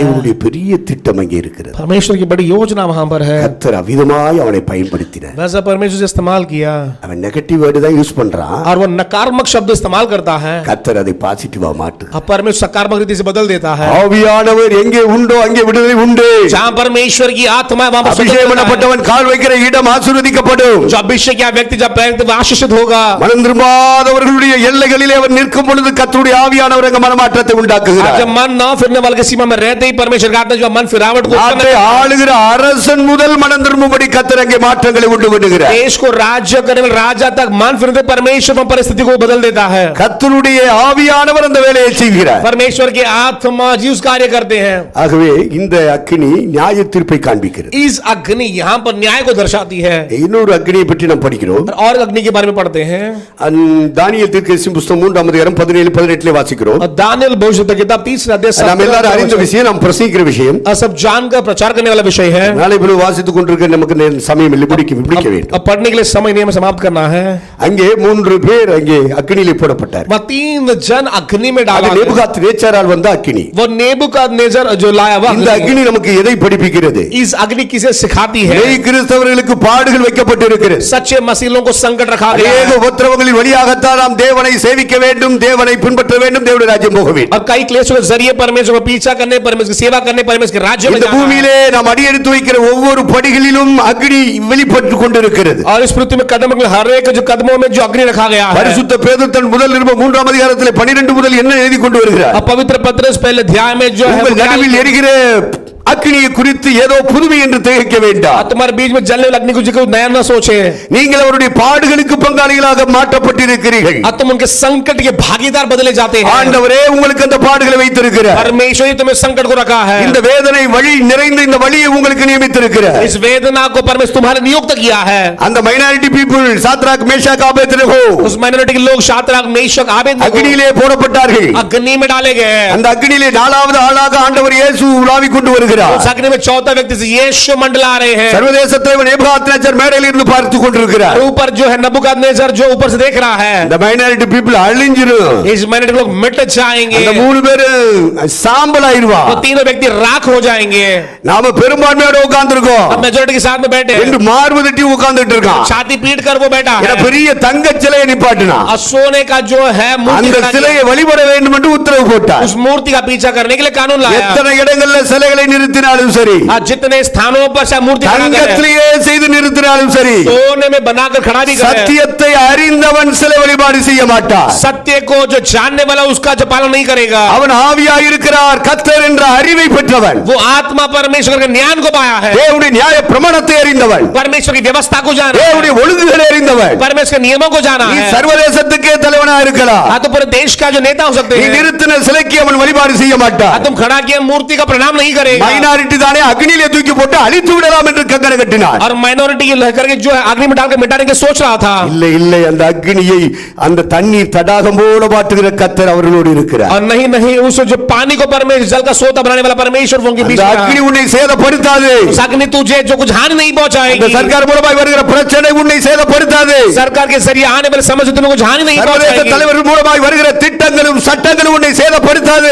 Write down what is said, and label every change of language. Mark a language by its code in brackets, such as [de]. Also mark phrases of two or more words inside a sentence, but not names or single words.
[ta] தேவனுடைய பெரிய திட்டம் அங்கே இருக்கிறது. [hi] परमेश्वर की बड़ी योजना वहां पर है। [ta] கர்த்தர் அவிதமாய் அவனை பயன்படுத்தினார். [hi] वैसा परमेश्वर से इस्तेमाल किया [ta] அவன் [en] negative word [ta] தான் யூஸ் பண்றான். [hi] और वो नकारात्मक शब्द इस्तेमाल करता है, [ta] கர்த்தர் அதை பாசிட்டிவா மாற்று. [hi] अब परमेश्वर सकारात्मक रीति से बदल देता है। [ta] ஆவியானவர் எங்கே உண்டோ அங்கே விடுதலை உண்டு. [hi] जहां परमेश्वर की आत्मा है वहां पर [ta] அபிஷேகம் பண்ணப்பட்டவன் கால் வைக்கிற இடம் ஆசீர்வதிக்கப்படும். [hi] जो अभिषेक किया व्यक्ति जब पैर वह आशीषित होगा। [ta] மனம் திரும்பாதவர்களுடைய எல்லைகளிலே அவன் நிற்கும் பொழுது கர்த்தருடைய ஆவியானவர் அங்கே மனமாற்றத்தை உண்டாக்குகிறார். [hi] जब मन न फिरने वाले की सीमा में रहते ही परमेश्वर का आत्मा जो मन फिरावट को [ta] நாட்டை ஆளுகிற அரசன் முதல் மனம் திரும்பும்படி கர்த்தர் அங்கே மாற்றங்களை உண்டு பண்ணுகிறார். [hi] देश को राज्य करने वाले राजा तक मन फिरते परमेश्वर परिस्थिति को बदल देता है। [ta] கர்த்தருடைய ஆவியானவர் அந்த வேலையை செய்கிறார். [hi] परमेश्वर की आत्मा जी उस कार्य करते हैं। [ta] ஆகவே இந்த அக்கினி நியாய தீர்ப்பை காண்பிக்கிறது. [hi] इस अग्नि यहाँ पर न्याय को दर्शाती है। [ta] இன்னொரு அக்னியை பற்றி நாம் படிக்கிறோம். [hi] और अग्नि के बारे में पढ़ते हैं [ta] தானியேல் தீர்க்கதரிசி புத்தகம் 3ஆம் அதிகாரம் 17-18 வாசிக்கிறோம். [hi] दानियेल भविष्यद्वक्ता किताब 3 अध्याय [ta] நாம் எல்லாரும் அறிந்த விஷயம், நாம் பிரசங்கிக்கிற விஷயம், [hi] सब जानकर प्रचार करने वाला विषय है। [ta] நாளை பொழுது வாசித்துக் கொண்டிருக்க நமக்கு சமயம் இல்லை, முடிக்க வேண்டும். [hi] अब पढ़ने के लिए समय नहीं, हमें समाप्त करना है। [ta] அங்கே 3 பேர் அங்கே அக்னியிலே போடப்பட்டார். [hi] 3 जन अग्नि में डाला। [ta] நேபுகாத்நேச்சாரால் வந்த அக்னி. [hi] वो नेबुकदनेस्सर जो लाया हुआ [ta] இந்த அக்னி நமக்கு எதை படிப்பிக்கிறது? [hi] इस अग्नि किसे सिखाती है? [ta] மெய் கிறிஸ்தவர்களுக்கு பாடுகள் வைக்கப்பட்டிருக்கிறது. [hi] सच्चे मसीहों को संकट रखा गया [ta] அநேக [hi] है। [ta] உபத்திரவங்களின் வழியாகத்தான் நாம் தேவனை சேவிக்க வேண்டும், தேவனை பின்பற்ற வேண்டும், தேவனுடைய ராஜ்யம் போக வேண்டும். [hi] और कई क्लेशों के जरिए परमेश्वर को पीछा करने, परमेश्वर की सेवा करने, परमेश्वर के राज्य में [ta] இந்த [hi] जाना है। [ta] பூமியிலே நாம் அடியெடுத்து வைக்கிற ஒவ்வொரு படிகளிலும் அக்னி வெளிப்பட்டுக் கொண்டிருக்கிறது. [hi] और इस पृथ्वी में कदम हर एक जो कदमों में जो अग्नि रखा गया है। [ta] பரிசுத்த பேதுரு தன் முதல் நிருபம் 3ஆம் அதிகாரத்திலே 12 முதல் என்ன எழுதி கொண்டு வருகிறார்? [hi] और पवित्र पत्रस पहले अध्याय में जो है [ta] உங்கள் நடுவில் எரிகிற அக்னியை குறித்து ஏதோ புதுமை என்று திகைக்க வேண்டாம். [hi] तुम्हारे बीच में जलने वाला अग्नि को जो नया न सोचे। [ta] நீங்கள் அவருடைய பாடுகளுக்கு பங்காளிகளாக மாற்றப்பட்டிருக்கிறீர்கள். [hi] तुम उनके संकट के भागीदार बदले जाते हैं। [ta] ஆண்டவரே உங்களுக்கு அந்த பாடுகளை வைத்திருக்கிறார். [hi] परमेश्वर ही तुम्हें संकट को रखा है। [ta] இந்த வேதனை வழி நிறைந்த இந்த வழியை உங்களுக்கு நியமித்திருக்கிறார். [hi] इस वेदना को परमेश्वर तुम्हारे नियुक्त किया है। [ta] அந்த [en] minority people [ta] சாத்ராக் மேஷாக் ஆபேத்நேகோ [hi] उस माइनॉरिटी के लोग शाद्राक मेशक आबेदनेगो [ta] அக்னியிலே போடப்பட்டார்கள். [hi] अग्नि में डाले गए। [ta] அந்த அக்னியிலே 4வது ஆளாக ஆண்டவர் இயேசு உலாவிக் கொண்டு வருகிறார். [hi] उस अग्नि में चौथा व्यक्ति से यीशु मंडला रहे हैं। [ta] சர்வதேச தலைவன் நேபுகாத்நேச்சர் மேடையில் இருந்து பார்த்து கொண்டிருக்கிறார். [hi] और ऊपर जो है नबूकदनेस्सर जो ऊपर से देख रहा है। [ta] இந்த [en] minority people [ta] அழிஞ்சிரும். [hi] इस माइनॉरिटी लोग मिट जाएंगे। [ta] அந்த 3 பேர் சாம்பல் ஆயிருவா. [hi] वो तीनों व्यक्ति राख हो जाएंगे। [ta] நாம பெரும்பான்மையோட உட்கார்ந்திருக்கோம். [hi] अब मेजॉरिटी के साथ में बैठे हैं। [ta] ரெண்டு மார்பு தட்டி உட்கார்ந்துட்டு இருக்கான். [hi] छाती पीट कर वो बैठा [ta] என [hi] है। [ta] பெரிய தங்க சிலையை நிப்பாட்டினா. [hi] और सोने का जो है मूर्ति [ta] அந்த [hi] बना [ta] சிலையை [hi] दिया। [ta] வழிபட வேண்டும் என்று உத்தரவு போட்டார். [hi] उस मूर्ति का पीछा करने के लिए कानून लाया। [ta] எத்தனை இடங்கள்ல சிலைகளை நிறுத்தினாலும் சரி, [hi] आज जितने स्थानों पर से मूर्ति खड़ा करे, [ta] தங்கத்திலேயே செய்து நிறுத்தினாலும் சரி, [hi] सोने में बनाकर खड़ा भी करे। [ta] சத்தியத்தை அறிந்தவன் சிலை வழிபாடு செய்ய மாட்டான். [hi] सत्य को जो जानने वाला उसका जो पालन नहीं करेगा। [ta] அவன் ஆவியாய் இருக்கிறார், கர்த்தர் என்ற அறிவை பெற்றவன், [hi] वो आत्मा परमेश्वर के ज्ञान को पाया है। [ta] தேவனுடைய நியாய பிரமாணத்தை அறிந்தவன், [hi] परमेश्वर की व्यवस्था को जाना है। [ta] தேவனுடைய ஒழுங்குகளை அறிந்தவன். [hi] परमेश्वर के नियमों को जाना [ta] நீ [hi] है। [ta] சர்வதேசத்துக்கே தலைவனா இருக்கலாம். [hi] हाँ तो पूरे देश का जो नेता हो सकते [ta] நீ [hi] हैं। [ta] நிறுத்தின சிலைக்கு அவன் வழிபாடு செய்ய மாட்டான். [hi] हाँ तुम खड़ा किया मूर्ति का प्रणाम नहीं करेगा। [ta] மைனாரிட்டி தானே அக்னியிலே தூக்கி போட்டு அழித்து விடலாம் என்று கங்கணம் கட்டினார். [hi] और माइनॉरिटी करके जो है अग्नि में डालकर मिटाने की सोच रहा था। [ta] இல்லை இல்லை, அந்த அக்னியை அந்த தண்ணீர் தடாகம் போல மாற்றுகிற கர்த்தர் அவர்களோடு இருக்கிறார். [hi] और नहीं नहीं उस जो पानी को परमेश्वर जल का सोता बनाने वाला परमेश्वर उनके बीच [ta] அந்த [hi] में [ta] அக்னி [hi] है। [ta] உன்னை சேதப்படுத்தாது. [hi] उस अग्नि तुझे जो कुछ हानि नहीं [ta] இந்த [hi] पहुंचाएगी। [ta] சர்க்கார் மூலமாய் வருகிற பிரச்சனை உன்னை சேதப்படுத்தாது. [hi] सरकार के जरिए आने वाले समस्या तुम्हें कुछ हानि नहीं [ta] சர்வதேச [hi] पहुंचाएगी। [ta] தலைவர்கள் மூலமாய் வருகிற திட்டங்களும் சட்டங்களும் உன்னை சேதப்படுத்தாது.